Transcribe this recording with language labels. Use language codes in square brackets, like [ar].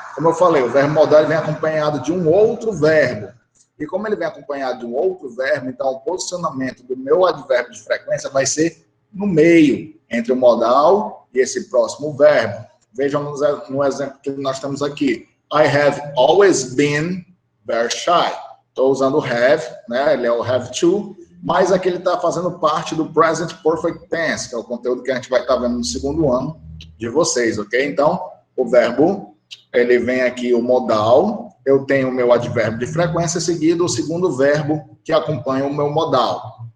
[pt] Como eu falei, o verbo modal vem acompanhado de um outro verbo. E como ele vem acompanhado de um outro verbo, então o posicionamento do meu advérbio de frequência vai ser no meio, entre o modal e esse próximo verbo. Vejam no exemplo que nós temos aqui. [en] I have always been very shy. [pt] Estou usando o have, né? Ele é o have to, mas aqui ele está fazendo parte do present perfect tense, que é o conteúdo que a gente vai estar vendo no segundo ano de vocês, ok? Então, o verbo, ele vem aqui o modal, eu tenho o meu advérbio de frequência, seguido o segundo verbo que acompanha o meu modal.